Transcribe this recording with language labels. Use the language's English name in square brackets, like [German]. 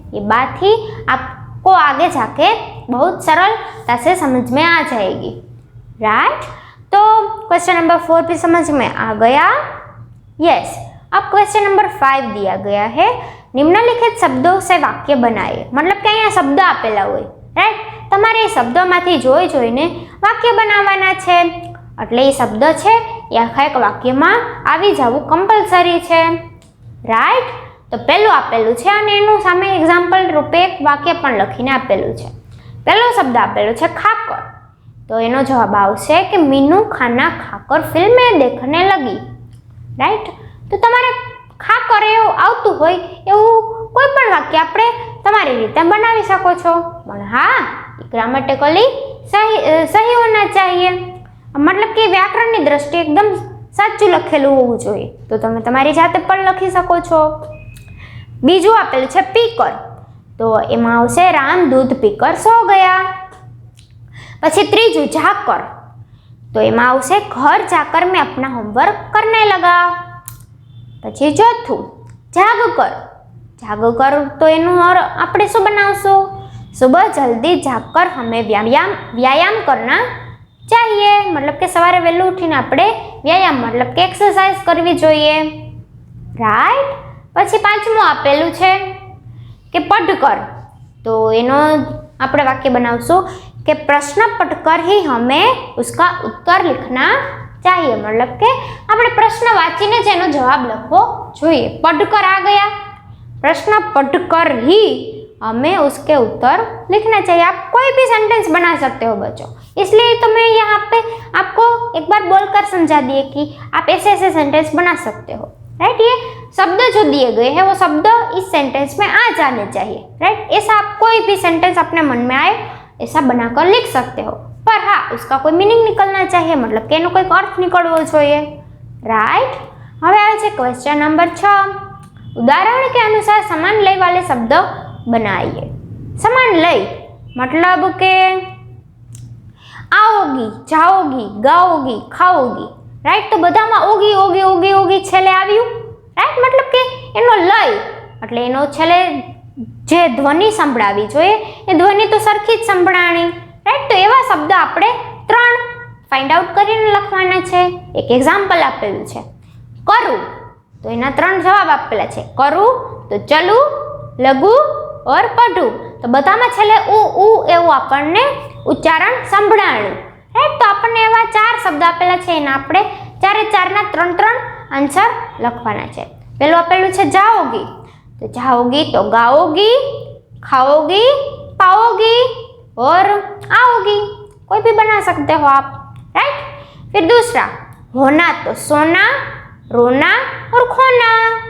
[Hindi] ये बात ही आपको आगे जाके बहुत सरलता से समझ में आ जाएगी, राइट. तो क्वेश्चन नंबर 4 भी समझ में आ गया. यस. अब क्वेश्चन नंबर 5 दिया गया है, निम्नलिखित शब्दों से वाक्य बनाए. [Gujarati] मतलब कि અહીંયા શબ્દ આપેલા હોય, રાઈટ. તમારે એ શબ્દોમાંથી જોઈને વાક્ય બનાવવાના છે. એટલે એ શબ્દ છે એ આખા એક વાક્યમાં આવી જવું કમ્પલસરી છે, રાઈટ. તો પહેલું આપેલું છે અને એનું સામે એક્ઝામ્પલ રૂપે એક વાક્ય પણ લખીને આપેલું છે. પહેલો શબ્દ આપેલો છે ખાકર. તો એનો જવાબ આવશે કે [Hindi] મીનू खाना खाकर फिल्में देखने लगी, राइट. [Gujarati] तो તમારે ખાકર એવું આવતું હોય એવું કોઈ પણ વાક્ય આપણે તમારી રીતે બનાવી શકો છો, પણ હા [Hindi] ग्रामेटिकली सही होना चाहिए. मतलब कि [Gujarati] व्याकरणની દ્રષ્ટિએ એકદમ સાચું લખેલું હોવું જોઈએ. તો તમે તમારી જાતે પણ લખી શકો છો. બીજું આપેલું છે પીકર. તો એમાં આવશે [Hindi] राम दूध पीकर सो गया. [Gujarati] પછી ત્રીજું जाकर. [Hindi] तो [Gujarati] એમાં આવશે [Hindi] घर जाकर मैं अपना होमवर्क करने लगा. [Gujarati] પછી ચોથું જાગकर. જાગकर तो એનું और આપણે શું બનાવશું? [Hindi] सुबह जल्दी जागकर हमें व्यायाम करना चाहिए. [Gujarati] मतलब કે સવારે વહેલું ઉઠીને આપણે વ્યાયામ मतलब કે એક્સરસાઇઝ કરવી જોઈએ, રાઈટ. પછી પાંચમું આપેલું છે કે पढ़कर. [Hindi] तो [Gujarati] એનો આપણે વાક્ય બનાવશું [Hindi] कि प्रश्न पढ़कर ही हमें उसका उत्तर लिखना चाहिए. [Gujarati] मतलब કે આપણે પ્રશ્ન વાંચીને જ એનો જવાબ લખવો જોઈએ. [Hindi] पढ़कर आ गया, प्रश्न पढ़कर ही हमें उसके उत्तर लिखना चाहिए. आप कोई भी सेंटेंस बना सकते हो बच्चों, इसलिए तो मैं यहाँ पे आपको एक बार बोलकर समझा दिए कि आप ऐसे ऐसे सेंटेंस बना सकते हो, राइट. ये शब्द जो दिए गए हैं वो शब्द इस सेंटेंस में आ जाने चाहिए, राइट. ऐसा आप कोई भी सेंटेंस अपने मन में आए ऐसा बनाकर लिख सकते हो, पर हाँ उसका कोई मीनिंग निकलना चाहिए. मतलब कि [Gujarati] એનો કોઈક અર્થ નીકળવો જોઈએ, રાइट. હવે આવે છે ક્વેશ્ચન નંબર 6. [Hindi] उदाहरण के अनुसार समान लय वाले शब्द बनाइए. समान लय मतलब के आओगी, जाओगी, गाओगी, खाओगी, राइट. [Gujarati] तो बधामां ओगी ओगी ओगी ओगी छेले आव्युं, राइट. मतलब के एनो लय એટલે એનો છેલ્લે જે ધ્વનિ સંભળાવી જોઈએ એ ધ્વનિ તો સરખી જ સંભળાણી, રાઈટ. તો એવા શબ્દ આપણે 3 ફાઇન્ડ આઉટ કરીને લખવાના છે. એક એક્ઝામ્પલ આપેલું છે કરું. તો એના 3 જવાબ આપેલા છે. કરું તો ચલું, લઘુ और पढ़ू. तो બધામાં છેલ્લે ઉ એવું આપણને ઉચ્ચારણ સંભળાણું, રાઈટ. તો આપણને એવા 4 શબ્દ આપેલા છે, એના આપણે 4 ના 3 આન્સર લખવાના છે. પહેલું આપેલું છે જાઓગી. [Hindi] तो जाओगी तो गाओगी, खाओगी, पाओगी और आओगी. कोई भी बना सकते हो आप, राइट. फिर दूसरा होना तो सोना, रोना और खोना.